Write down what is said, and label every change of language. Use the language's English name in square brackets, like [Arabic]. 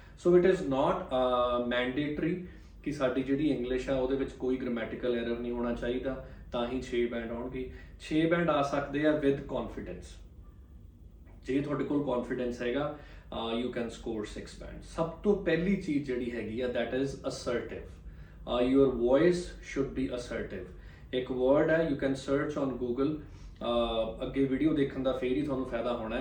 [English] so it is not mandatory [Punjabi] ਕਿ ਸਾਡੀ ਜਿਹੜੀ ਇੰਗਲਿਸ਼ ਆ ਉਹਦੇ ਵਿੱਚ ਕੋਈ ਗ੍ਰਾਮੈਟੀਕਲ ਐਰਰ ਨਹੀਂ ਹੋਣਾ ਚਾਹੀਦਾ ਤਾਂ ਹੀ 6 ਬੈਂਡ ਆਉਣਗੇ। 6 ਬੈਂਡ ਆ ਸਕਦੇ ਆ [English] With confidence. [Punjabi] ਜੇ ਤੁਹਾਡੇ ਕੋਲ ਕੌਨਫੀਡੈਂਸ ਹੈਗਾ [English] You can score 6 band. [Punjabi] ਸਭ ਤੋਂ ਪਹਿਲੀ ਚੀਜ਼ ਜਿਹੜੀ ਹੈਗੀ ਆ [English] That is assertive. your voice should be assertive. [Punjabi] ਇੱਕ word ਹੈ, [English] you can search on Google, [Punjabi] ਅੱਗੇ ਵੀਡੀਓ ਦੇਖਣ ਦਾ ਫੇਰ ਹੀ ਤੁਹਾਨੂੰ ਫਾਇਦਾ ਹੋਣਾ।